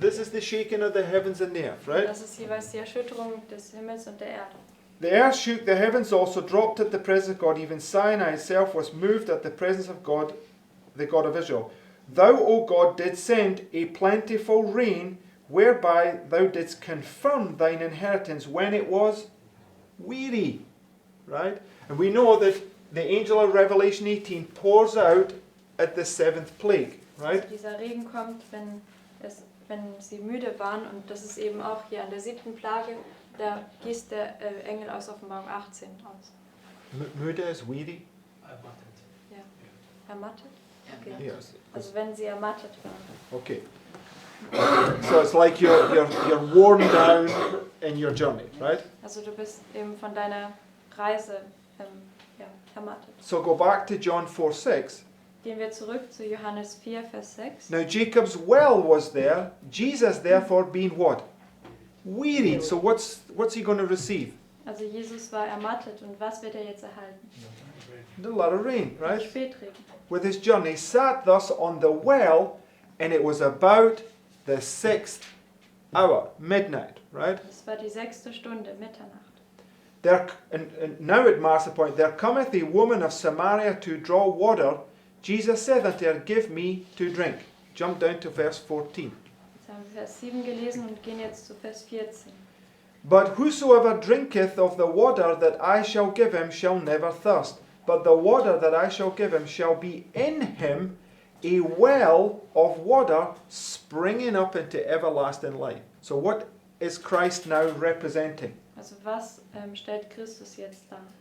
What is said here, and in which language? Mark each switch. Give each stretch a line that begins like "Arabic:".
English: This is the shaking of the heavens and the earth, right?
German: Das ist jeweils die Erschütterung des Himmels und der Erde.
English: The earth shook, the heavens also dropped at the presence of God. Even Sinai itself was moved at the presence of God, the God of Israel. Thou, O God, didst send a plentiful rain, whereby thou didst confirm thine inheritance when it was weary. Right? And we know that the angel of Revelation 18 pours out at the 7th plague. Right?
German: Also dieser Regen kommt, wenn sie müde waren, und das ist eben auch hier an der 7. Plage, da gießt der Engel aus Offenbarung 18 aus.
English: Müde is weary?
German: Ja. Ermattet? Okay.
English: Yes.
German: Also wenn sie ermattet waren.
English: Okay. So it's like you're worn down in your journey, right?
German: Also du bist eben von deiner Reise ermattet.
English: So go back to John 4:6.
German: Gehen wir zurück zu Johannes 4, Vers 6.
English: Now Jacob's well was there, Jesus therefore being what? Wearied. So what's he going to receive?
German: Also Jesus war ermattet und was wird er jetzt erhalten?
English: A lot of rain, right?
German: Spätregen.
English: With his journey, sat thus on the well, and it was about the 6th hour, midnight, right?
German: Das war die 6. Stunde, Mitternacht.
English: There, and now it marks the point, there cometh a woman of Samaria to draw water. Jesus said unto her, Give me to drink. Jump down to verse 14.
German: Jetzt haben wir Vers 7 gelesen und gehen jetzt zu Vers 14.
English: But whosoever drinketh of the water that I shall give him shall never thirst. But the water that I shall give him shall be in him a well of water springing up into everlasting life. So what is Christ now representing?
German: Also was stellt Christus jetzt dar?